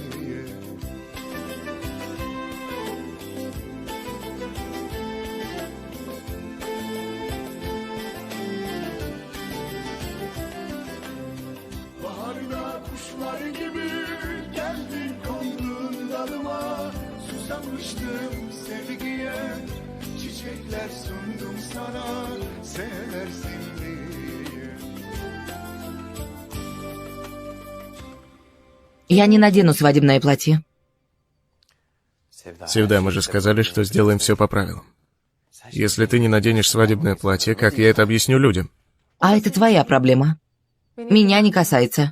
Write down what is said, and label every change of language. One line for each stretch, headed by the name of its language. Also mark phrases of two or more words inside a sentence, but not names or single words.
Turkish: Baharda kuşlar gibi geldin kondun dalıma. Susamıştım sevgiye, çiçekler sundum sana. Seversin diye.
Russian: Я не надену свадебное платье. Севда, мы же сказали, что сделаем все по правилам. Если ты не наденешь свадебное платье, как я это объясню людям? А это твоя проблема. Меня не касается.